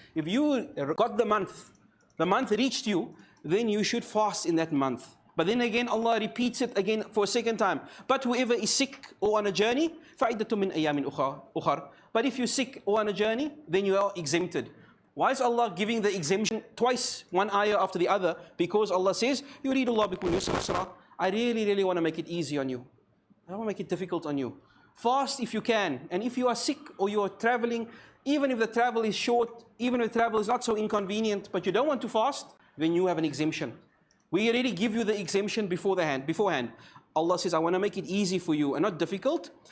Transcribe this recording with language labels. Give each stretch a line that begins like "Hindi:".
English: If you got the month reached you, then you should fast in that month. But then again, Allah repeats it again for a second time. But whoever is sick or on a journey,
Arabic: فَعِدَّةٌ مِّنْ أَيَّامٍ أُخَرٍ.
English: But if you're sick or on a journey, then you are exempted. Why is Allah giving the exemption twice, one ayah after the other? Because Allah says,
Arabic: يُرِيدُ اللَّهُ بِكُمْ الْيُسْرَ.
English: I really want to make it easy on you. I don't want to make it difficult on you. Fast if you can. And if you are sick or you are traveling, even if the travel is short, even if the travel is not so inconvenient, but you don't want to fast, then you have an exemption. We already give you the exemption beforehand. Allah says, I want to make it easy for you and not difficult.